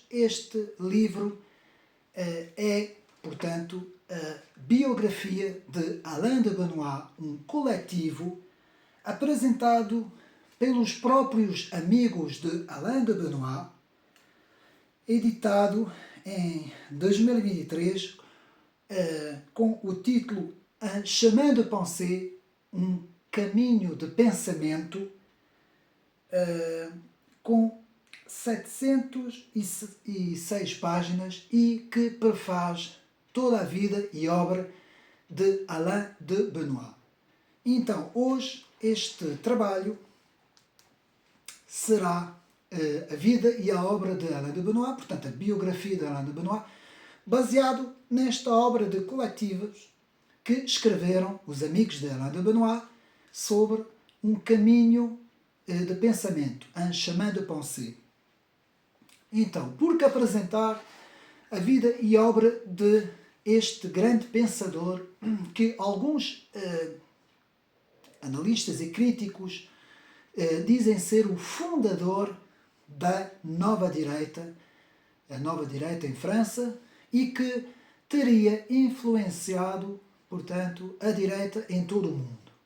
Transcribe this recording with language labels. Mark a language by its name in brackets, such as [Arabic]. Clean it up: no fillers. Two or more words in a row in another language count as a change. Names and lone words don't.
[Portuguese] este livro é, portanto, a biografia de Alain de Benoist, um coletivo apresentado pelos próprios amigos de Alain de Benoist, editado em 2023 com o título [French] Un chemin de pensée, [Portuguese] um caminho de pensamento, com 706 páginas e que prefaz toda a vida e obra de Alain de Benoist. Então, hoje, este trabalho será a vida e a obra de Alain de Benoist, portanto, a biografia de Alain de Benoist, baseado nesta obra de coletivos que escreveram os amigos de Alain de Benoist sobre um caminho de pensamento, [French] un chemin de pensée. [Portuguese] Então, por que apresentar a vida e obra de este grande pensador que alguns analistas e críticos dizem ser o fundador da nova direita, a nova direita em França, e que teria influenciado, portanto, a direita em todo o mundo.